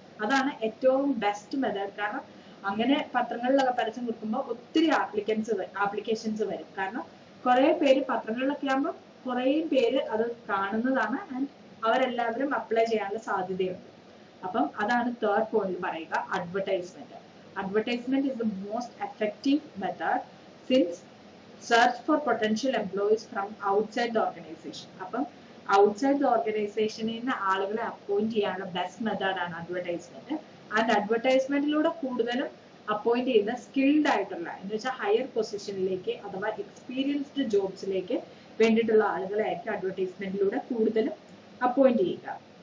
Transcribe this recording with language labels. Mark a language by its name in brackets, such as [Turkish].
[Malayalam] അതാണ് ഏറ്റവും best method. കാരണം അങ്ങനെ പത്രങ്ങളിലൊക്കെ പരസ്യം കൊടുക്കുമ്പോൾ ഒത്തിരി ആപ്ലിക്കേഷൻസ് വരും. കാരണം കുറെ പേര് പത്രങ്ങളിലൊക്കെ ആകുമ്പോൾ കുറെ പേര് അത് കാണുന്നതാണ് ആൻഡ് അവരെല്ലാവരും അപ്ലൈ ചെയ്യാനുള്ള സാധ്യതയുണ്ട്. അപ്പം അതാണ് തേർഡ് പോയിന്റ് പറയുക, advertisement. [English] Advertisement is the most effective method since search for potential employees from outside the organization. [Malayalam] അപ്പം [English] outside the ഓർഗനൈസേഷനിൽ [Malayalam] നിന്ന് ആളുകളെ അപ്പോയിന്റ് ചെയ്യാനുള്ള ബെസ്റ്റ് മെത്തേഡ് ആണ് അഡ്വർടൈസ്മെന്റ്. ആൻഡ് അഡ്വർടൈസ്മെന്റിലൂടെ കൂടുതലും അപ്പോയിന്റ് ചെയ്യുന്ന സ്കിൽഡ് ആയിട്ടുള്ള എന്ന് വെച്ചാൽ ഹയർ പൊസിഷനിലേക്ക് അഥവാ എക്സ്പീരിയൻസ്ഡ് ജോബ്സിലേക്ക് വേണ്ടിയിട്ടുള്ള ആളുകളെ ആയിരിക്കും അഡ്വർടൈസ്മെന്റിലൂടെ കൂടുതലും അപ്പോയിന്റ് ചെയ്യുക.